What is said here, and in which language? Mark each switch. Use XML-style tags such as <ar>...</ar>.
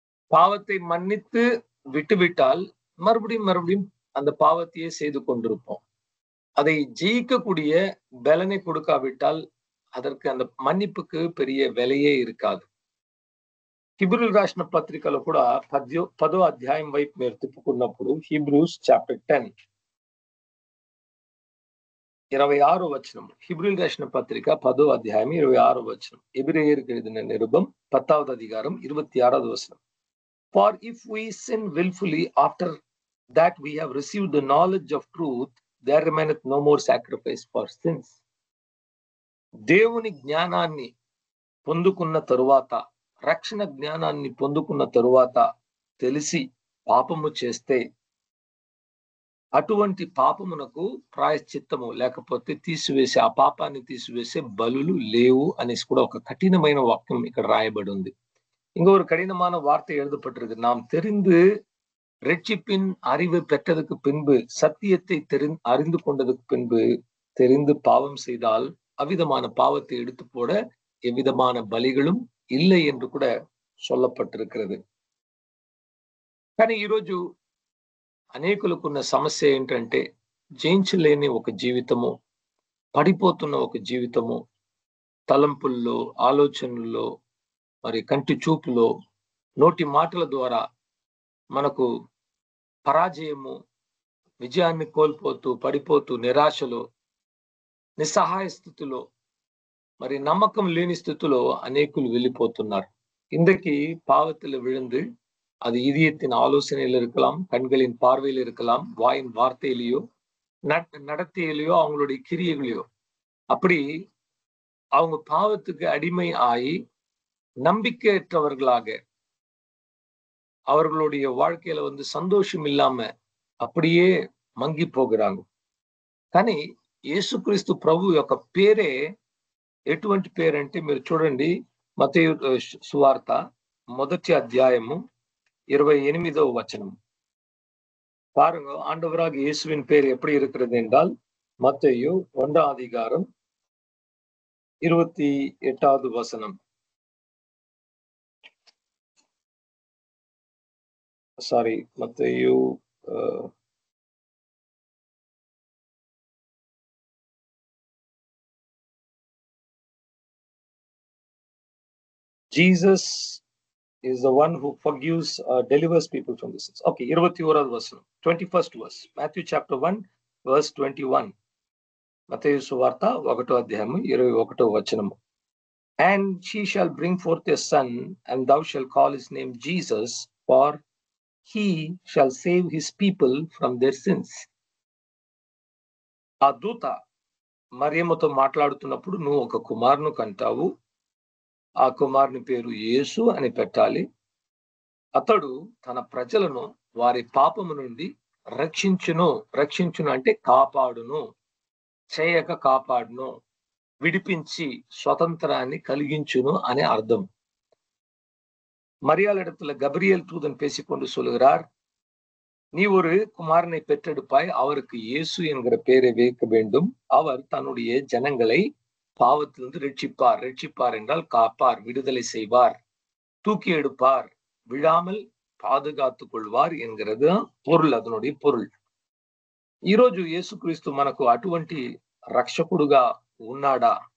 <ta>பாவத்தை மன்னித்து விட்டுவிட்டால் மறுபடியும் அந்த பாவத்தையே செய்து கொண்டிருப்போம். அதை ஜெயிக்கக்கூடிய பலனை கொடுக்காவிட்டால் அதற்கு அந்த మన్నిపుకు பெரிய విலைయే இருக்காது.</ta> <te>హీబ్రూలు రాసిన పత్రికలో కూడా 10వ అధ్యాయం వైపు మీరు తిప్పుకున్నప్పుడు, హీబ్రూస్ చాప్టర్ 10 26వ వచనం. హీబ్రూలు రాసిన పత్రిక 10వ అధ్యాయం 26వ వచనం. ఎబ్రేయర్కి எழுதின నిருபం 10వ అధికారం 26వ వచనం.</te> <en>For if we sin willfully after that we have received the knowledge of truth, there remaineth no more sacrifice for sins.</en> <te>దేవుని జ్ఞానాన్ని పొందుకున్న తరువాత, రక్షణ జ్ఞానాన్ని పొందుకున్న తరువాత తెలిసి పాపము చేస్తే అటువంటి పాపమునకు ప్రాయశ్చిత్తము లేకపోతే తీసివేసే, ఆ పాపాన్ని తీసివేసే బలులు లేవు అనేసి కూడా ఒక కఠినమైన వాక్యం ఇక్కడ రాయబడి ఉంది. ఇంకొక కఠినమైన వార్త</te> <ta>எழுதப்பட்டிருக்கு. நாம் தெரிந்து ரட்சிப்பின் அறிவு பெற்றதுக்கு பின்பு, சத்தியத்தை அறிந்து கொண்டதுக்கு பின்பு தெரிந்து பாவம் செய்தால் அவ்விதமான பாவத்தை எடுத்து போட எவ்விதமான பலிகளும் இல்லை என்று கூட சொல்லப்பட்டிருக்கிறது.</ta> <te>కానీ ఈరోజు అనేకులకున్న సమస్య ఏంటంటే జయించలేని ఒక జీవితము, పడిపోతున్న ఒక జీవితము, తలంపుల్లో, ఆలోచనల్లో, మరి కంటి చూపులో, నోటి మాటల ద్వారా మనకు పరాజయము, విజయాన్ని కోల్పోతూ, పడిపోతూ, నిరాశలో, నిస్సహాయ స్థితిలో, మరి నమ్మకం లేని స్థితిలో అనేకులు వెళ్ళిపోతున్నారు.</te> <ta>இன்றைக்கு பாவத்தில் விழுந்து அது இதயத்தின் ஆலோசனையில் இருக்கலாம், கண்களின் பார்வையில் இருக்கலாம், வாயின் வார்த்தையிலேயோ, நடத்தையிலேயோ, அவங்களுடைய கிரியைகளையோ, அப்படி அவங்க பாவத்துக்கு அடிமை ஆகி நம்பிக்கையற்றவர்களாக அவர்களுடைய வாழ்க்கையில சந்தோஷம் இல்லாம அப்படியே మంగి పోகிறாங்க.</ta> <te>కానీ యేసుక్రీస్తు ప్రభు యొక్క పేరే ఎటువంటి పేరంటే మీరు చూడండి, మత్తయి సువార్త 1వ అధ్యాయము 28వ வசனம்.</te> <ta>பாருங்க, ஆண்டவராக இயேசுவின் பேர் எப்படி இருக்கிறது என்றால், மத்தேயு 1ஆம் அதிகாரம் 28வது வசனம்.</ta> <en>Sorry, மத்தேயு Jesus is the one who forgives, delivers people from the sins. Okay,</en> <ta>21வது வசனம்,</ta> <en>21st verse, Matthew chapter 1 verse 21.</en> <te>మత్తయి సువార్త 1వ అధ్యాయము 21వ వచనము.</te> <en>And she shall bring forth a son, and thou shalt call his name Jesus, for he shall save his people from their sins.</en> <te>ఆ దూత మరియమ్మతో మాట్లాడుతున్నప్పుడు, నువ్వు ఒక కుమారుని కంటావు, ఆ కుమారుని పేరు యేసు అని పెట్టాలి. అతడు తన ప్రజలను వారి పాపము నుండి రక్షించును అంటే కాపాడును, చేయక కాపాడును, விடுப்பிச்சு சுதந்திராన్ని కలిగించును అనే అర్థం.</te> <ta>மரியாளிடத்துல கபிரியேல் தூதன் பேசிக்கொண்டு சொல்லுகிறார், நீ ஒரு குமாரனை பெற்றெடுப்பாய், அவருக்கு இயேசு என்கிற பெயரை வைக்க வேண்டும். அவர் தன்னுடைய ஜனங்களை பாவத்திலிருந்து ரட்சிப்பார் என்றால் காப்பார், விடுதலை செய்வார், தூக்கி எடுப்பார், விழாமல் பாதுகாத்துக் கொள்வார் என்கிறது பொருள், அதனுடைய பொருள்.</ta> <te>ఈరోజు యేసుక్రీస్తు మనకు అటువంటి రక్షకుడుగా ఉన్నాడా?</te>